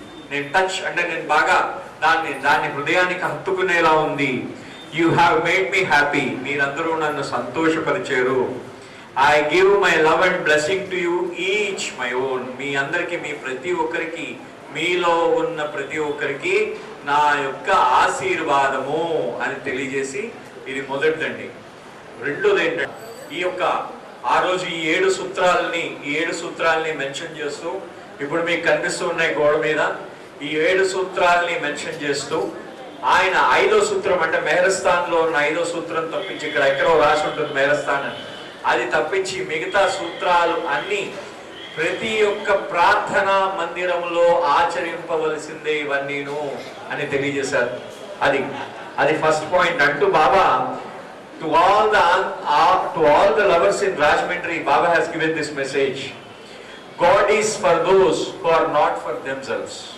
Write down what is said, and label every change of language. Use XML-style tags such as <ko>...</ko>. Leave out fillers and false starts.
<te>నేను టచ్ అంటే నేను బాగా దాన్ని హృదయానికి హత్తుకునేలా ఉంది.</te> <en>You have made me happy.</en> <te>మీరందరూ నన్ను సంతోషపరిచారు.</te> <en>I give my love and blessing to you each my own.</en> <te>మీ అందరికి, మీ ప్రతి ఒక్కరికి, మీలో ఉన్న ప్రతి ఒక్కరికి నా యొక్క ఆశీర్వాదము అని తెలియజేసి, ఇది మొదటిదండి. రెండోది ఏంటంటే, ఆ రోజు ఈ 7 సూత్రాలని మెన్షన్ చేస్తూ ఇప్పుడు మీకు కనిపిస్తూ ఉన్నాయి గోడ మీద. ఈ 7 సూత్రాలని మెన్షన్ చేస్తూ ఆయన 5వ సూత్రం అంటే మెహరస్థాన్లో ఉన్న 5వ సూత్రం తప్పించి ఇక్కడ ఎక్కడో రాసి ఉంటుంది మెహరస్థాన్ అని, అది తప్పించి మిగతా సూత్రాలు అన్ని ప్రతి ఒక్క ప్రార్థనా మందిరంలో ఆచరింపవలసిందే ఇవన్నీను అని తెలియజేశారు. అది ఫస్ట్ పాయింట్ అంటూ బాబా</te> <en>to all the lovers in Rajahmundry, Baba has given this message. God is for those who are not for themselves.</en>